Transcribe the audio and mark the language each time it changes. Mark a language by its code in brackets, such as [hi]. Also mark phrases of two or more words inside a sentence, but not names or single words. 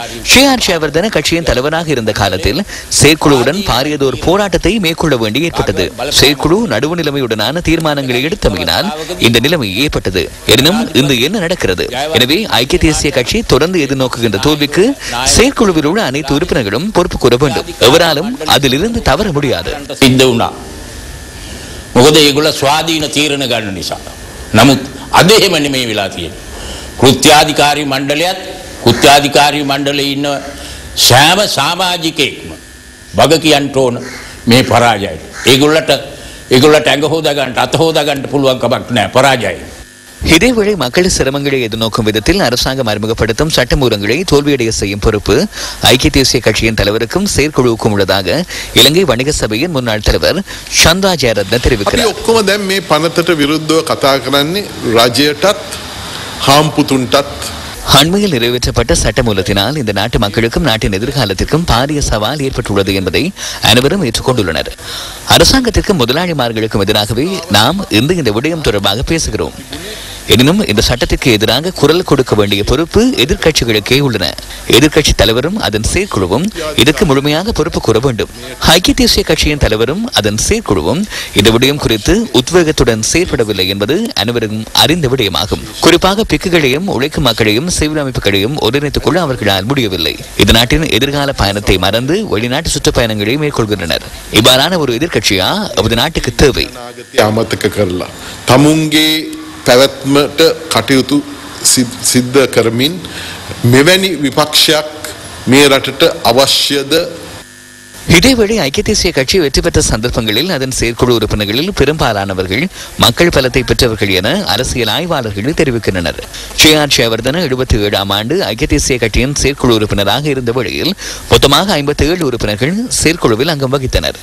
[ta] ஷியார் ஷேவர்தன கட்சியின் தலைவராக இருந்த காலத்தில் செயற்குழுவுடன் பாரியதோர் போராட்டத்தை மேற்கொள்ள வேண்டி ஏற்பட்டது. செயற்குழு நடுவு நிலைமையுடனான தீர்மானங்களை எடுத்தமையினால் இந்த நிலைமை ஏற்பட்டது. எனினும் இன்று என்ன நடக்கிறது? எனவே ஐக்கிய தேசிய கட்சி தொடர்ந்து எதிர்நோக்குகின்ற தோல்விக்கு செயற்குழுவில் உள்ள அனைத்து உறுப்பினர்களும் பொறுப்பு கூற வேண்டும். எவராலும் அதிலிருந்து தவற முடியாது. [si] මොකද ඒගොල්ල ස්වාධීන තීරණ ගන්න නිසා. නමුත් අද එහෙම නෙමෙයි වෙලා තියෙන්නේ. කෘත්‍යාධිකාරී මණ්ඩලයත් කෘත්‍යාධිකාරී මණ්ඩලයේ ඉන්න සෑම සමාජිකයෙක්ම වග කියන්න ඕන මේ පරාජයට. ඒගොල්ලට ඇඟ හොදා ගන්නට අත හොදා ගන්නට පුළුවන් කමක් නැහැ පරාජයයි. [ta] இதேவேளை மக்கள் சிரமங்களை எதிர்நோக்கும் விதத்தில் அரசாங்கம் அறிமுகப்படுத்தும் சட்டமூலங்களை தோல்வியடைய செய்யும் பொறுப்பு ஐக்கிய தேசிய கட்சியின் தலைவருக்கும் செயற்குழுவுக்கும் உள்ளதாக இலங்கை வணிக சபையின் முன்னாள் தலைவர் சந்தா ஜெயரத்ன தெரிவிக்கிறார். [si] ඔක්කොම දැන් මේ පනතට විරුද්ධව කතා කරන්නේ රජයටත් හාම්පුතුන්ටත්. [ta] அண்மையில் நிறைவேற்றப்பட்ட சட்டமூலத்தினால் இந்த நாட்டு மக்களுக்கும் நாட்டின் எதிர்காலத்திற்கும் பாரிய சவால் ஏற்பட்டுள்ளது என்பதை அனைவரும் ஏற்றுக்கொண்டுள்ளனர். அரசாங்கத்திற்கும் முதலாளிமார்களுக்கும் எதிராகவே நாம் இன்று இந்த விடயம் தொடர்பாக பேசுகிறோம். எனினும் இந்த சட்டத்திற்கு எதிராக குரல் கொடுக்க வேண்டிய பொறுப்பு எதிர்க்கட்சிகளுக்கே உள்ளன. எதிர்க்கட்சி தலைவரும் அதன் செயற்குழுவும் இதற்கு முழுமையாக பொறுப்பு கூற வேண்டும். ஐக்கிய தேசிய கட்சியின் தலைவரும் அதன் செயற்குழுவும் இந்த விடயம் குறித்து உத்வேகத்துடன் செயற்படவில்லை என்பது அனைவரும் அறிந்த விடயமாகும். குறிப்பாக பிக்குகளையும் உழைக்கும் மக்களையும் சிவில் அமைப்புகளையும் ஒருங்கிணைத்துக் கொள்ள அவர்களால் முடியவில்லை. இந்த நாட்டின் எதிர்கால பயணத்தை மறந்து வெளிநாட்டு சுற்றுப்பயணங்களை மேற்கொள்கின்றனர். இவ்வாறான ஒரு எதிர்க்கட்சியா அவரது நாட்டுக்கு தேவை? [si] පැවැත්මට කටයුතු සිද්ධ කරමින් මෙවැනි විපක්ෂයක් මේ රටට අවශ්‍යද? [ta] இதேவேளை ஐக்கிய தேசிய கட்சி வெற்றி பெற்ற சந்தர்ப்பங்களில் அதன் செயற்குழு உறுப்பினர்களில் பெரும்பாலானவர்கள் மக்கள் பலத்தை பெற்றவர்கள் என அரசியல் ஆய்வாளர்கள் தெரிவிக்கின்றனர். ஷியார் ஷேவர்தன 77ஆம் ஆண்டு ஐக்கிய தேசிய கட்சியின் செயற்குழு உறுப்பினராக இருந்த வேளையில் மொத்தமாக 57 உறுப்பினர்கள் செயற்குழுவில் அங்கம் வகித்தனர்.